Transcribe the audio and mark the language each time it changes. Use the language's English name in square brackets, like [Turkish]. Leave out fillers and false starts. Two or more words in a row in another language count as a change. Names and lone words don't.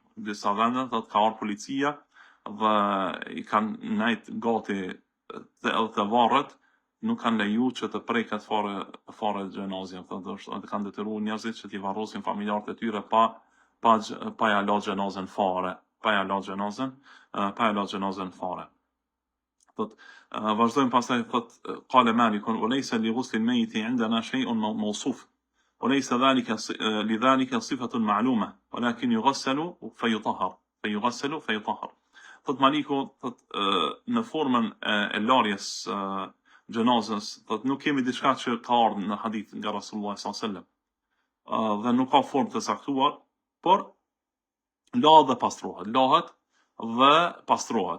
[Albanian] Disa vende thotë ka ardhur policia dhe i kanë nejt gati të varret, nuk kanë leju që të preket fare xhenazja. Thotë kanë detyruar njerëzit që t'i varrosin familjarët e tyre pa ja la xhenazën fare. Vazhdojmë pastaj thot [Arabic] قال مالك وليس لغسل الميت عندنا شيء موصوف وليس لذلك صفة معلومة ولكن يغسل فيطهر. [Albanian] Thot Maliku në formën e larjes xhenazës, thot nuk kemi diçka që ka ardhur në hadith nga Rasulullah [Arabic] صلى الله عليه وسلم [Albanian] dhe nuk ka formë të saktuar, por lahet dhe pastrohet.